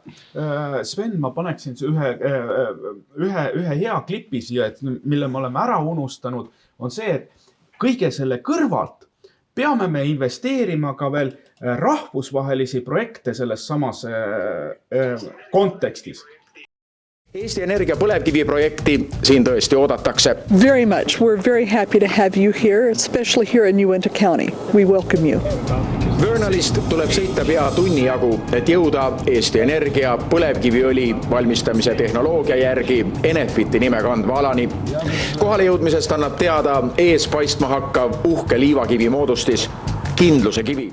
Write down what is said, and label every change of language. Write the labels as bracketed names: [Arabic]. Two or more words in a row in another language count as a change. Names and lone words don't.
[Estonian] Sven, ma paneksin ühe hea klipi siia, mille me oleme ära unustanud, on see, et kõige selle kõrvalt peame me investeerima ka veel rahvusvahelisi projekte selles samas kontekstis. Eesti Energia põlevkiviprojekti siin tõesti oodatakse. [English] Very much. We're very happy to have you here, especially here in Uinta County. We welcome you. [Estonian] Vöörnalist tuleb sõita pea tunni jagu, et jõuda Eesti Energia põlevkiviõli valmistamise tehnoloogia järgi Enefiti nime kandva alani. Kohale jõudmisest annab teada ees paistma hakkav uhke liivakivi moodustis, kindluse kivi.